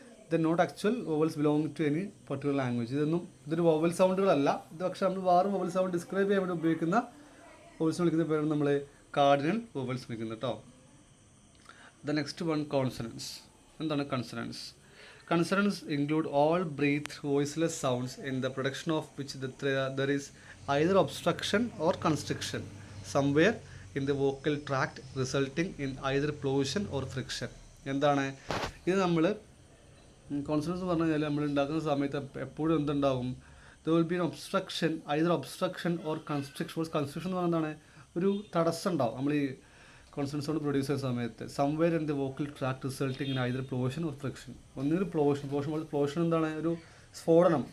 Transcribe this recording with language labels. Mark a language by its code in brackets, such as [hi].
[en] The not actual vowels belong to any particular language. [ml] ഇതൊരു vowel സൗണ്ടുകളല്ല. ഇത് പക്ഷേ നമ്മൾ വേറെ വോവൽ സൗണ്ട് ഡിസ്ക്രൈബ് ചെയ്യാൻ വേണ്ടി ഉപയോഗിക്കുന്ന വോവൽസ് വിളിക്കുന്ന പേരാണ് നമ്മൾ കാർഡിനൽ വോവൽസ് വിളിക്കുന്നത് കേട്ടോ. [en] The next one, consonants. [ml] എന്താണ് consonants? [en] Consonants include all breathed voiceless sounds in the production of which there is either obstruction or constriction somewhere in the vocal tract resulting in either plosive or friction. [ml] എന്താണ് ഇത് നമ്മൾ consonants പറഞ്ഞു കഴിഞ്ഞാൽ നമ്മൾ ഉണ്ടാക്കുന്ന സമയത്ത് എപ്പോഴും എന്തുണ്ടാവും, [en] There will be obstruction, either obstruction or construction. [ml] Construction എന്ന് പറഞ്ഞാൽ ഒരു തടസ്സം ഉണ്ടാവും നമ്മൾ ഈ കോൺസണൻസ് കൊണ്ട് പ്രൊഡ്യൂസ് ചെയ്യുന്ന സമയത്ത്. [en] Somewhere in the vocal tract resulting in either plosion or friction. [ml] ഒന്നൊരു പ്ലോഷൻ എന്താണ്, ഒരു സ്ഫോടനം.